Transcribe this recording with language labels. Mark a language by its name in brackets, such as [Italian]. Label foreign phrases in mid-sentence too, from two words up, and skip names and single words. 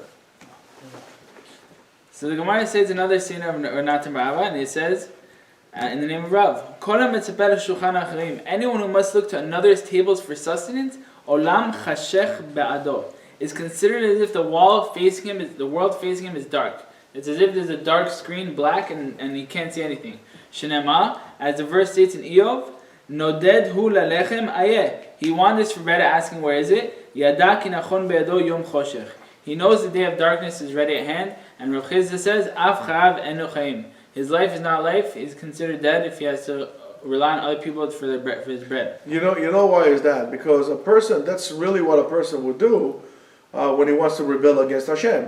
[English] So the Gemara says another scene of Natan Bar Abba, and it says, in the name of Rav, anyone who must look to another's tables for sustenance, [Hebrew] עולם חשך בעדו, [English] is considered as if the world facing him is dark. It's as if there's a dark screen, black, and he can't see anything. Shenema, as the verse states in Eov, [Hebrew] נודד הוא ללחם איה. [English] He wanders for bread, asking where is it? [Hebrew] ידע כי נכון בעדו יום חשך. [English] He knows the day of darkness is ready at hand, and Rav Chizda says, [Hebrew] אב חרב אינו חיים. [English] His life is not life. He's considered dead if he has to rely on other people for his bread. You know why is that? Because a person, that's really what a person would do when he wants to rebel against Hashem.